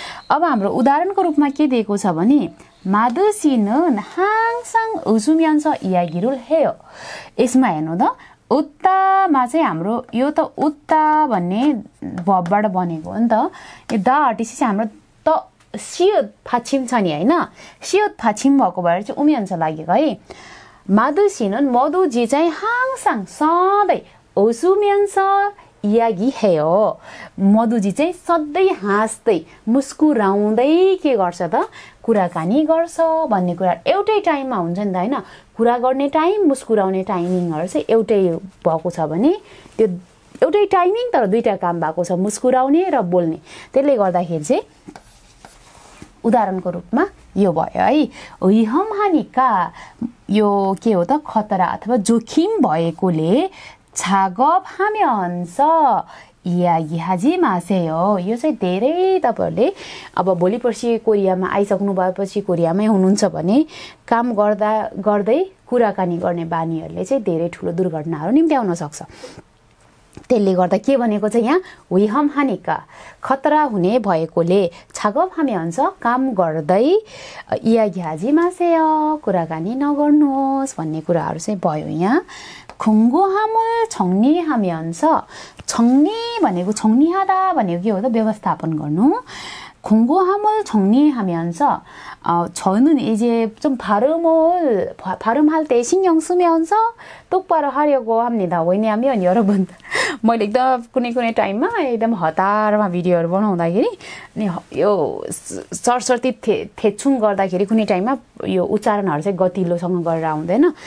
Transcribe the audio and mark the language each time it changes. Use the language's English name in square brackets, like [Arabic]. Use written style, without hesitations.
[Nepali] अब हाम्रो उदाहरणको रूपमा के दिएको छ भने [Korean] 마드 씨는 항상 웃으면서 이야기를 해요. [Nepali] यसमा हेर्नु त उत्तामा चाहिँ हाम्रो यो त उत्ता भन्ने भर्बबाट बनेको हो नि त. यो दा हटेपछि हाम्रो त सियोत फाछिम छ नि हैन. सियोत फाछिम भएको भएर चाहिँ उम्यान्स लागेको है. [Korean] 마드 씨는 [Nepali] मधुजी चाहिँ [Korean] 항상 [Nepali] सधैँ [Korean] 웃으면서 이야기해요. [Nepali] मधुजी चाहिँ सधैँ हाँस्दै मुस्कुराउँदै के गर्छ त कुराकानी गर्छ भन्ने कुरा एउटै टाइममा हुन्छ नि त हैन. कुरा गर्ने टाइम मुस्कुराउने टाइमिङहरु चाहिँ एउटै भएको छ भने त्यो एउटै टाइमिङ तर दुईटा काम भएको छ, मुस्कुराउने र बोल्ने. त्यसले गर्दाखेरि चाहिँ उदाहरणको रूपमा यो भयो है. [Korean] 위험하니까 [Nepali] यो के हो त खतरा अथवा जोखिम भएकोले [Korean] 작업하면서 이야기하지 마세요. [Nepali] यो चाहिँ धेरै तपाईहरुले अब भोलि पर्सि कोरियामा आइसक्नु भएपछि कोरियामै हुनुहुन्छ भने काम गर्दै कुराकानी गर्ने बानीहरुले चाहिँ धेरै ठूलो दुर्घटनाहरु निम्त्याउन सक्छ। त्यसले गर्दा के भनेको छ यहाँ [Korean] 위험하니까 [Nepali] खतरा हुने भएकोले [Korean] 작업하면서 [Nepali] काम गर्दै [Korean] 이야기하지 마세요. [Nepali] कुराकानी नगर्नुहोस् भन्ने कुराहरु चाहिँ भयो यहाँ। [Korean] 궁금함을 정리하면서 [Nepali] 정리 भनेको 정리하다 भनेको के हो त व्यवस्थापन गर्नु। [Korean] 궁금함을 정리하면서 저는 이제 좀 발음할 때 신경 쓰면서 똑바로 하려고 합니다. 왜냐하면 여러분 [Nepali] मैले एकदम कुनै टाइममा एकदम हतारमा भिडियोहरु बनाउँदाखेरि अनि यो सरसर्ती थेचुङ गर्दाखेरि कुनै टाइममा यो उच्चारणहरु चाहिँ गतिलोसँग गरेर आउँदैन।